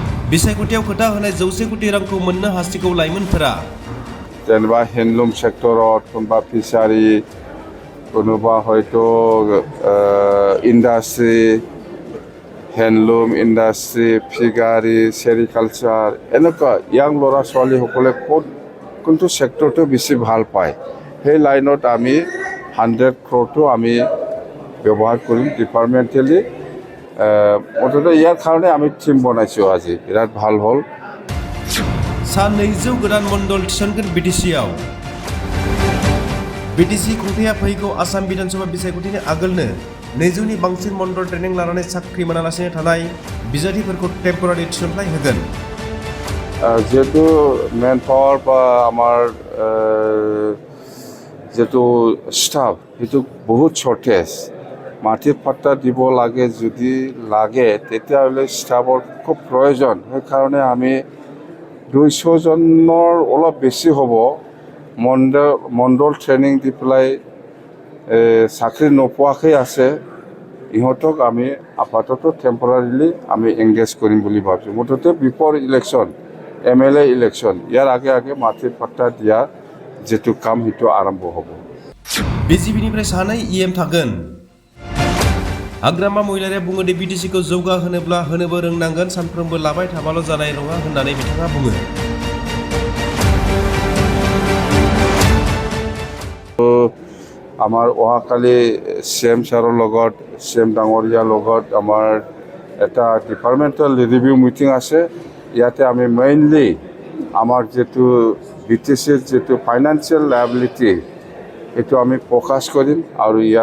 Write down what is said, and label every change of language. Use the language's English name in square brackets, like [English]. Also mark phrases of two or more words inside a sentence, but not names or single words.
[Bodo] बिसायख'थियाव खोथा होनाय 100 कोटि रांखौ मोननो हासिगौ लाइमोनफोरा जेनेबा हेन्डलुम सेक्टराव कोनबा फिसारि कोनोबा हयतो इन्डास्ट्रि हेन्डलुम इन्डास्ट्रि फिगारि सेरिकालचार [Assamese] এনেকুৱা ইয়াং ল'ৰা ছোৱালীসকলে কোনটো সেক্টৰটো বেছি ভাল পায় সেই লাইনত আমি 100 crore আমি ব্যৱহাৰ কৰিম ডিপাৰ্টমেণ্টেলি অন্তত ইয়াৰ কাৰণে আমি টিম বনাইছোঁ আজি বিৰাট ভাল হ'ল [Bodo] सा 200 गोदान मण्डल थिसनगोन बिटिसिआव बिटिसि खुंथाया फैगौ आसाम विधानसभा बिसायख'थिनि आगोलनो 200 नि बांसिन मण्डल ट्रेनिं लानानै साख्रि मोनालासिनो थानाय बिजाथिफोरखौ टेम्परारि थिसनथाय होगोन [Assamese] যেহেতু [English] man power [Assamese] বা আমাৰ যেটো ষ্টাফ সেইটো বহুত শৰ্টেজ মাটিৰ পাত্তা দিব লাগে যদি লাগে তেতিয়াহ'লে ষ্টাফৰ খুব প্ৰয়োজন সেইকাৰণে আমি 200 জনৰ অলপ বেছি হ'ব মণ্ডল ট্ৰেনিং দি পেলাই চাকৰি নোপোৱাকৈ আছে ইহঁতক আমি আপাতত টেম্পৰাৰিলি আমি এংগেজ কৰিম বুলি ভাবিছোঁ মুঠতে [English] before election MLA election [Assamese] ইয়াৰ আগে মাটিৰ পাত্তা দিয়া যেটো কাম সেইটো আৰম্ভ হ'ব [Bodo] बिजिपिनिफ्राय सानै EM थागोन हाग्रामा महिलारिया बुङो दि बिटिसिखौ जौगाहोनोब्ला होनोबो रोंनांगोन सानफ्रोमबो लाबाय थाबाल' जानाय नङा होननानै बिथाङा बुङो [Assamese] আমাৰ অহাকালি CM ছাৰৰ লগত CM ডাঙৰীয়াৰ লগত আমাৰ এটা [English] departmental review meeting [Assamese] আছে ইয়াতে আমি মেইনলি আমাৰ যেটো বিটিচিৰ যেটো [English] financial liability [Assamese] এটো আমি ফোকাস কৰিম আৰু ইয়াৰ